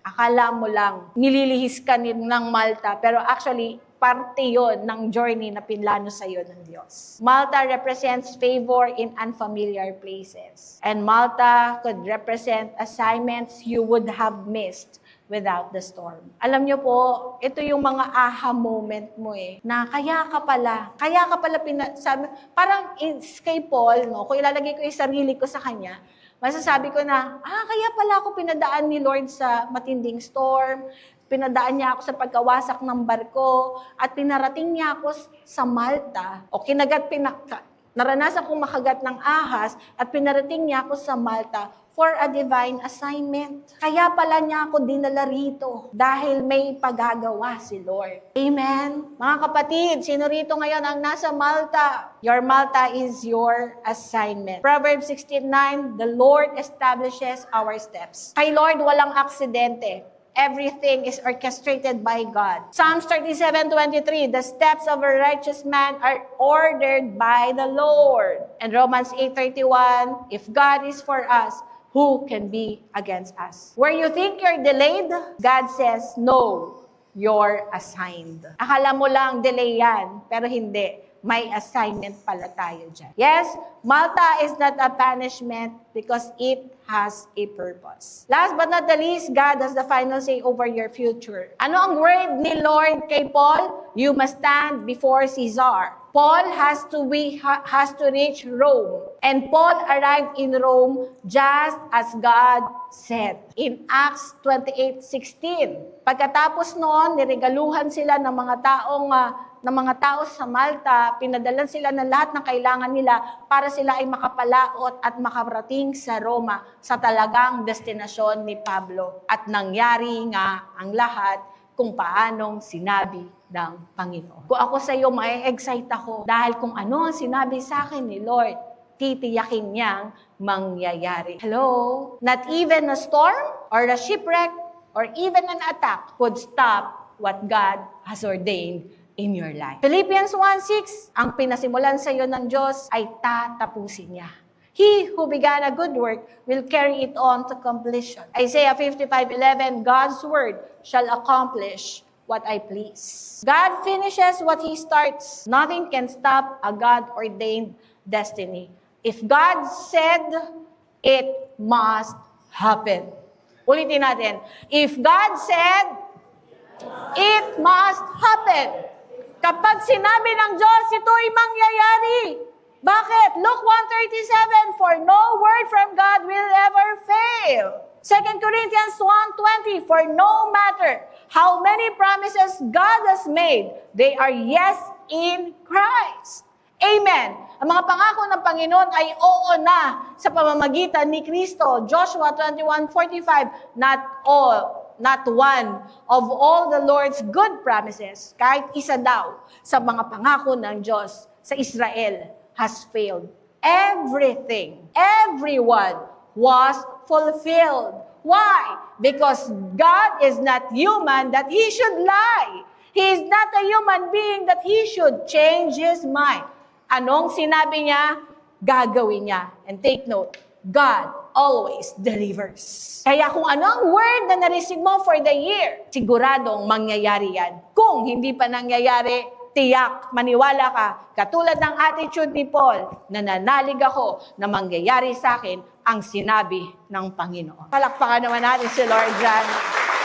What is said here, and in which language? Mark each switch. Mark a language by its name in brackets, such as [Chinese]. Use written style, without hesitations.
[Filipino] Akala mo lang, nililihis ka ng Malta, pero actually, parte yon ng journey na pinlano sa iyo ng Diyos. [English] Malta represents favor in unfamiliar places. And Malta could represent assignments you would have missed without the storm. [Filipino] Alam niyo po, ito yung mga aha moment mo na kaya ka pala sabi, parang kay Paul, no, kung ilalagay ko yung sarili ko sa kanya, masasabi ko na, kaya pala ako pinadaan ni Lord sa matinding storm, pinadaan niya ako sa pagkawasak ng barko, at pinarating niya ako sa Malta, o naranasan kong makagat ng ahas, at pinarating niya ako sa Malta [English] for a divine assignment. [Filipino] Kaya pala niya ako dinala rito, dahil may pagagawa si Lord. Amen? Mga kapatid, sino rito ngayon ang nasa Malta? [English] Your Malta is your assignment. Proverbs 16:9, the Lord establishes our steps. [Filipino] Kay Lord, walang aksidente. [English] Everything is orchestrated by God. Psalms 37:23, the steps of a righteous man are ordered by the Lord. And Romans 8:31, if God is for us, who can be against us? Where you think you're delayed, God says, no, you're assigned. [Filipino] Akala mo lang delay yan, pero hindi. May assignment pala tayo dyan. [English] Yes, Malta is not a punishment because it has a purpose. Last but not the least, God has the final say over your future. [Filipino] Ano ang word ni Lord kay Paul? [English] You must stand before Caesar. Paul has to reach Rome. And Paul arrived in Rome just as God said. In Acts 28:16. [Filipino] Pagkatapos noon, niregaluhan sila ng mga tao sa Malta, pinadalan sila ng lahat ng kailangan nila para sila ay makapalaot at makarating sa Roma sa talagang destinasyon ni Pablo. At nangyari nga ang lahat kung paanong sinabi ng Panginoon. Kung ako sa iyo, mai-excite ako dahil kung ano ang sinabi sa akin ni Lord, titiyakin niyang mangyayari. [English] Hello? Not even a storm or a shipwreck or even an attack could stop what God has ordained in your life. [Filipino] Philippians 1:6, ang pinasimulan sa iyo ng Diyos ay tatapusin niya. [English] He who began a good work will carry it on to completion. Isaiah 55:11, God's word shall accomplish what I please. God finishes what He starts. Nothing can stop a God-ordained destiny. If God said, it must happen. [Filipino] Ulitin natin. [English] If God said, it must happen. [Filipino] Kapag sinabi ng Diyos, ito'y mangyayari. Bakit? [English] Luke 1:37, for no word from God will ever fail. 2 Corinthians 1:20, for no matter how many promises God has made, they are yes in Christ. Amen. [Filipino] Ang mga pangako ng Panginoon ay oo na sa pamamagitan ni Kristo. [English] Joshua 21:45, not one of all the Lord's good promises, [Filipino] kahit isa daw sa mga pangako ng Diyos sa Israel [English] has failed. Everything, everyone was fulfilled. Why? Because God is not human that He should lie. He is not a human being that He should change His mind. [Filipino] Anong sinabi niya, gagawin niya. [English] And take note, God always delivers. [Filipino] Kaya kung ano ang word na na-receive mo [English] for the year, [Filipino] siguradong mangyayari yan. Kung hindi pa nangyayari, tiyak, maniwala ka, katulad ng attitude ni Paul, nananalig ako na mangyayari sa akin ang sinabi ng Panginoon. Palakpakan naman natin si Lord dyan.